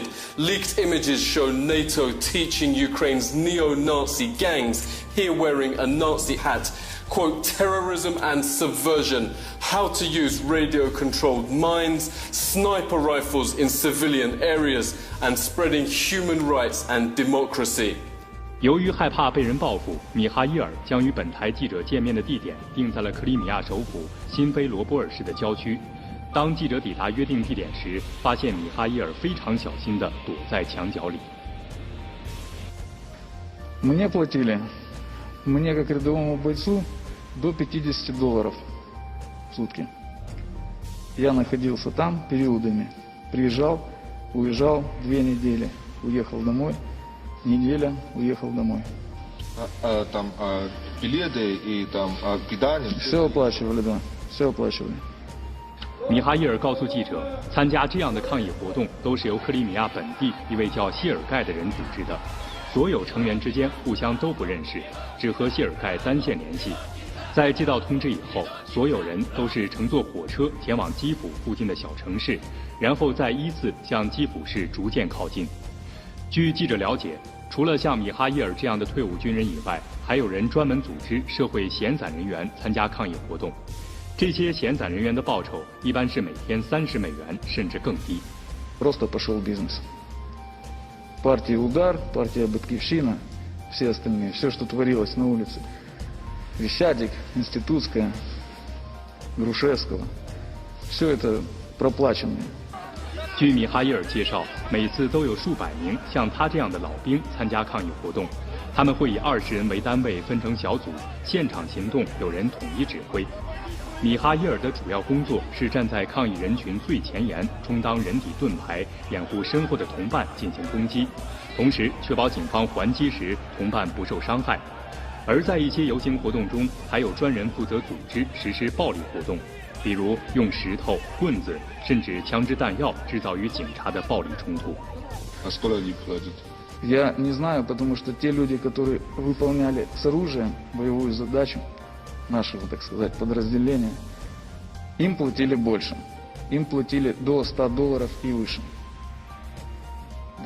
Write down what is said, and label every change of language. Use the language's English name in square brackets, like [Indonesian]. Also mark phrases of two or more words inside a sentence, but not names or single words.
[English] Leaked images show NATO teaching Ukraine's neo-Nazi gangs, here wearing a Nazi hat, quote, terrorism and subversion, how to use radio-controlled mines, sniper rifles in civilian areas, and spreading human rights and democracy. [Chinese] 由于害怕被人报复，米哈伊尔将与本台记者见面的地点定在了克里米亚首府新菲罗波尔市的郊区。当记者抵达约定地点时，发现米哈伊尔非常小心地躲在墙角里。 [Russian] Мне платили, мне как рядовому бойцу, до $50 в сутки. Я находился там периодами. Приезжал, уезжал 2 недели, уехал домой. Неделя, уехал домой. Там билеты и там питание? Все оплачивали, да, все оплачивали. [Chinese] 米哈伊尔告诉记者，参加这样的抗议活动都是由克里米亚本地一位叫谢尔盖的人组织的，所有成员之间互相都不认识，只和谢尔盖单线联系。在接到通知以后，所有人都是乘坐火车前往基辅附近的小城市，然后再依次向基辅市逐渐靠近。据记者了解，除了像米哈伊尔这样的退伍军人以外，还有人专门组织社会闲散人员参加抗议活动。这些闲散人员的报酬一般是每天$30，甚至更低。 [Russian] Просто пошел бизнес. Партия «Удар», партия «Батькивщина», все остальные, все, что творилось на улице. Вещадик, Институтская, Грушевского. Все это проплаченные. [Chinese] 据米哈伊尔介绍，每次都有数百名像他这样的老兵参加抗议活动，他们会以20人为单位分成小组，现场行动有人统一指挥。米哈伊尔的主要工作是站在抗议人群最前沿，充当人体盾牌，掩护身后的同伴进行攻击，同时确保警方还击时同伴不受伤害。而在一些游行活动中，还有专人负责组织实施暴力活动，比如用石头、棍子，甚至枪支弹药制造与警察的暴力冲突。 [Russian] Я не знаю, потому что те люди, которые выполняли с оружием боевую задачу нашего, так сказать, подразделения, им платили больше. Им платили до $100 и выше. Да.